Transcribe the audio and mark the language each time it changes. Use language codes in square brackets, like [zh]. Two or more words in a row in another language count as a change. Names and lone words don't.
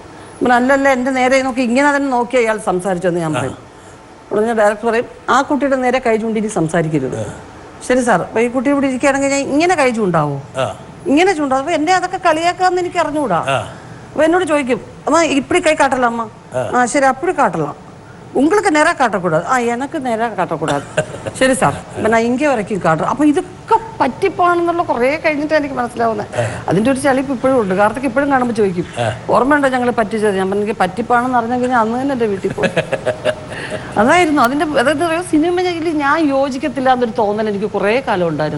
[ml] അല്ലല്ല, എൻ്റെ നേരെ നോക്കി ഇങ്ങനെ തന്നെ നോക്കി അയാൾ സംസാരിച്ചെന്ന് ഞാൻ പറയും. ഉടനെ ഡയറക്ടർ പറയും, ആ കുട്ടിയുടെ നേരെ കൈ ചൂണ്ടി സംസാരിക്കരുത്. ശരി സാർ, അപ്പൊ ഈ കുട്ടി ഇവിടെ ഇരിക്കുകയാണെങ്കിൽ ഞാൻ ഇങ്ങനെ കൈ ചൂണ്ടാവോ? ഇങ്ങനെ ചൂണ്ടാവും. അപ്പൊ എന്നെ അതൊക്കെ കളിയാക്കാന്ന് എനിക്ക് അറിഞ്ഞുകൂടാ. അപ്പൊ എന്നോട് ചോദിക്കും, [ta] அம்மா இப்படி கை காட்டல அம்மா. சரி, அப்படி காட்டலாம். உங்களுக்கு நேராக காட்டக்கூடாது. எனக்கு நேராக காட்டக்கூடாது. [ml] ശരി സാർ, ഞാൻ ഇங்கே വരയ്ക്കും കാട്ടും. അപ്പൊ ഇതൊക്കെ പറ്റിപ്പോണെന്നുള്ള കുറേ കഴിഞ്ഞിട്ട് എനിക്ക് മനസ്സിലാവുന്നത്. അതിന്റെ ഒരു ചളിപ്പ് ഇപ്പോഴും ഉണ്ട്. കാർത്തിക് ഇപ്പോഴും കാണുമ്പോൾ ചോദിക്കും, ഓർമ്മയുണ്ടോ ഞങ്ങൾ പറ്റിച്ചത്? ഞാൻ എനിക്ക് പറ്റിപ്പാണെന്ന് അറിഞ്ഞെങ്കിൽ ഞാൻ അന്ന് തന്നെ എൻ്റെ വീട്ടിൽ പോയി. അതായിരുന്നു അതിന്റെ. അതായത് സിനിമയിൽ ഞാൻ യോജിക്കത്തില്ല എന്നൊരു തോന്നൽ എനിക്ക് കുറേ കാലം ഉണ്ടായിരുന്നു.